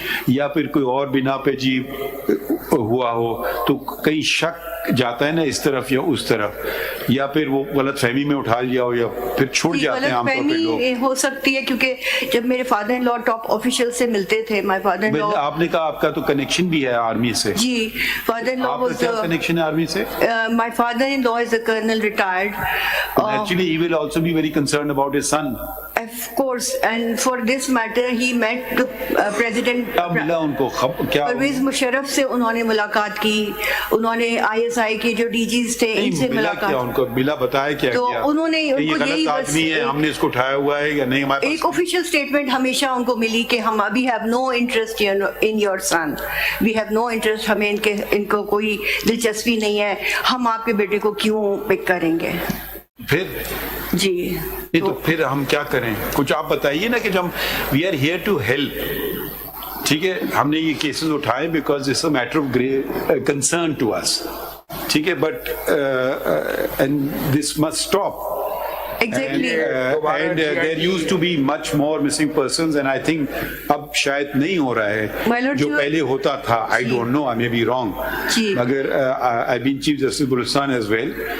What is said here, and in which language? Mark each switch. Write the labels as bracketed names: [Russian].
[Urdu] یا پھر کوئی اور بنا پہ جی ہوا ہو تو کئی شک جاتا ہے نا اس طرف یا اس طرف، یا پھر وہ غلط فہمی میں اٹھا لیا ہو یا پھر چھوڑ جاتے ہیں عام طور پہ لوگ. ہو سکتی ہے کیونکہ جب میرے father in law top official سے ملتے تھے، [English] My father in law. [Urdu] آپ نے کہا آپ کا تو کنیکشن بھی ہے آرمی سے. [English] جی father in law was [Urdu] کیا کنیکشن ہے آرمی سے؟ [English] My father in law is a colonel retired. Actually he will also be very concerned about his son. Of course, and for this matter he met the President [Urdu] Pervez Musharraf سے انہوں نے ملاقات کی، انہوں نے ISI کے جو DGs تھے ان سے ملاقات کی. ان کو بلا بتایا کیا تو انہوں نے ان کو یہی بس ہم نے اس کو اٹھایا ہوا ہے یا نہیں ہمارے پاس ایک آفیشیل اسٹیٹمنٹ ہمیشہ ان کو ملی کہ ہم ابھی [English] have no interest in your son, we have no interest, [Urdu] ہمیں ان کو کوئی دلچسپی نہیں ہے، ہم آپ کے بیٹے کو کیوں پک کریں گے. پھر جی تو پھر ہم کیا کریں؟ کچھ آپ بتائیے نا کہ جب [English] We are here to help. [Urdu] ٹھیک ہے، ہم نے یہ کیسز اٹھائے [English] Because it's a matter of great concern to us. [Urdu] ٹھیک ہے، [English] But and this must stop. Exactly. And there used to be much more missing persons and I think [Urdu] اب شاید نہیں ہو رہا ہے جو پہلے ہوتا تھا. [English] I don't know, I may be wrong. مگر I've been Chief Justice Balochistan as well.